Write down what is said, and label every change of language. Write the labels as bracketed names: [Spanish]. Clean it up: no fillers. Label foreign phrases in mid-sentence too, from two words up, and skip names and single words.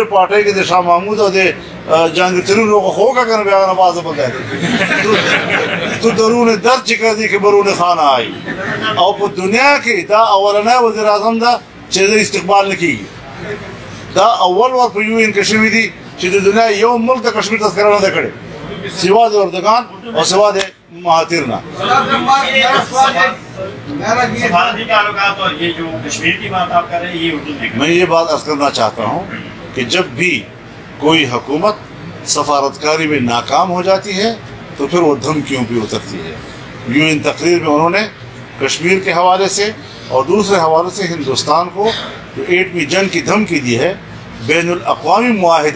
[Pashto] پارټۍ کې د شاه محمود او د جهانګیر روغه خو وکړه که نه بیا نمازه به کوي [Persian] تو درون درد چې کردی که برون خانه آئی [Pashto] او په دنیا کې دا اولنی وزیر اعظم ده چې د استقبال نه کېږي دا اول وار په یو ان کې شوي دي چې د دنیا یو ملک د کشمیر تذکره نه ده کړې سوا د اردگان اور سوا د مہاتیر نہ [Urdu] میں یہ بات عرض کرنا چاہتا ہوں کہ جب بھی کوئی حکومت سفارتکاری میں ناکام ہو جاتی ہے تو پھر وہ دھمکیوں پہ اترتی ہے یوں ان تقریر میں انہوں نے کشمیر کے حوالے سے اور دوسرے حوالے سے ہندوستان کو جو ایٹمی جنگ کی دھمکی دی ہے بین الاقوامی معاہدے